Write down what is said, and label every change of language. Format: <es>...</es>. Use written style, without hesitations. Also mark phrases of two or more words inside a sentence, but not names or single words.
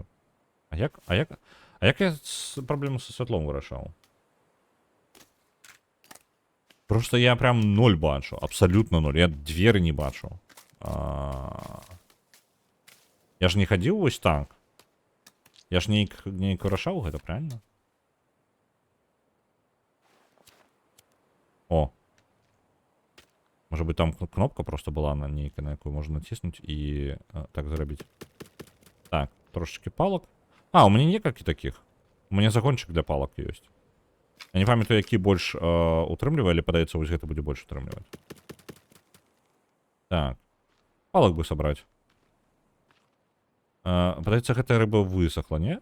<be>А як я праблему са святлом вырашаў? Просто я прям 0 бачу, абсолютно 0. Я дзверы не бачу. Я ж не хадзіў вось так. Я ж нейк вырашаў гэта, правильно? О.</be> <ru>Может быть, там кнопка просто была на нейкая,</ru> <be>на якую</be> <ru>можно натиснуть и так зрабіць.</ru> <be>Так, трошечки палок.</be> <ru>У меня</ru> <be>некалькі таких.</be> <ru>У меня</ru> <be>загончик для палок ёсць. Я не памятаю, які больш утрымлівае, але падаецца, вось гэта будзе больш утрымліваць. Так. Палок бы сабраць. Падаецца, гэтая рыба высохла, не?</be>